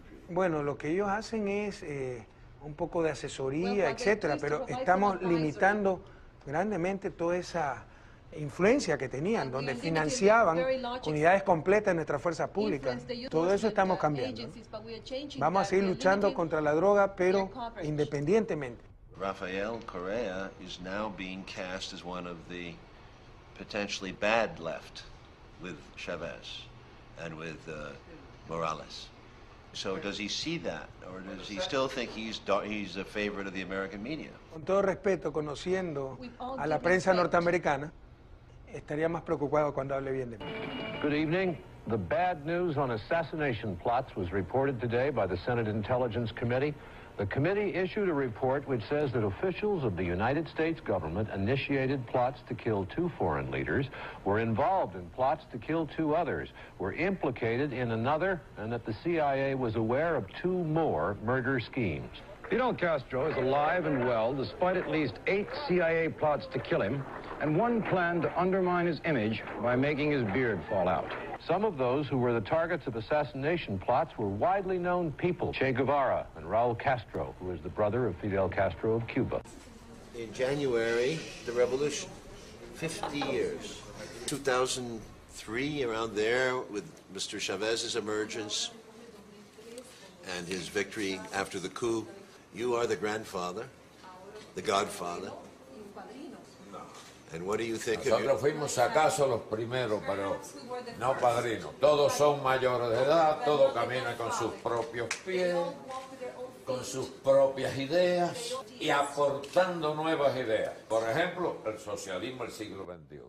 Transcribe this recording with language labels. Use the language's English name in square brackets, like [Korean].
[Spanish] Bueno, lo que ellos hacen es un poco de asesoría, etcétera, pero estamos limitando grandemente toda esa influencia que tenían, donde financiaban unidades completas de nuestras fuerzas públicas. Todo eso estamos cambiando, ¿no? Vamos a seguir luchando contra la droga, pero independientemente. [English] Rafael Correa is now being cast as one of the potentially bad left with Chavez and with Morales. So does he see that, or does he still think he's a favorite of the American media? [Spanish] Con todo respeto, conociendo a la prensa norteamericana, estaría más preocupado cuando hable bien de mí. [English] Good evening. The bad news on assassination plots was reported today by the Senate Intelligence Committee. The committee issued a report which says that officials of the United States government initiated plots to kill 2 foreign leaders, were involved in plots to kill 2 others, were implicated in another, and that the CIA was aware of 2 more murder schemes. Fidel Castro is alive and well, despite at least 8 CIA plots to kill him, and one plan to undermine his image by making his beard fall out. Some of those who were the targets of assassination plots were widely known people. Che Guevara and Raul Castro, who is the brother of Fidel Castro of Cuba. In January, the revolution, 50 years. 2003, around there, with Mr. Chavez's emergence and his victory after the coup, you are the grandfather, the godfather. And what do you think of [Spanish] Nosotros fuimos acaso los primeros, pero no padrinos. Todos son mayores de edad, todos caminan con sus propios pies, con sus propias ideas y aportando nuevas ideas. Por ejemplo, el socialismo del siglo XXI.